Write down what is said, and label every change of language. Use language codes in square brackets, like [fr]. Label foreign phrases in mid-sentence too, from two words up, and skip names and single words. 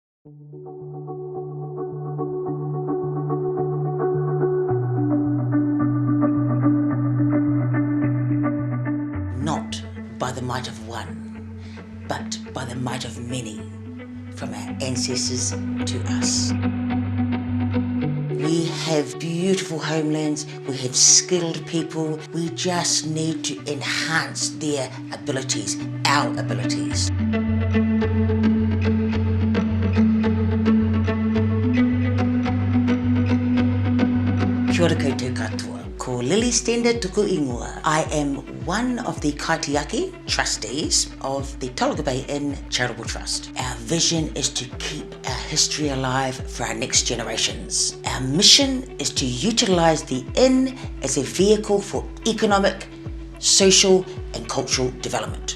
[en] Not by the might of one, but by the might of many, from our ancestors to us. We have beautiful homelands, we have skilled people, we just need to enhance their abilities, our abilities. [mi] Kia ora koutou katoa. Ko Lily Stender tuku ingoa. [en] I am one of the kaitiaki trustees of the Tolaga Bay Charitable Trust. Our vision is to keep our history alive for our next generations. Our mission is to utilise the inn as a vehicle for economic, social and cultural development.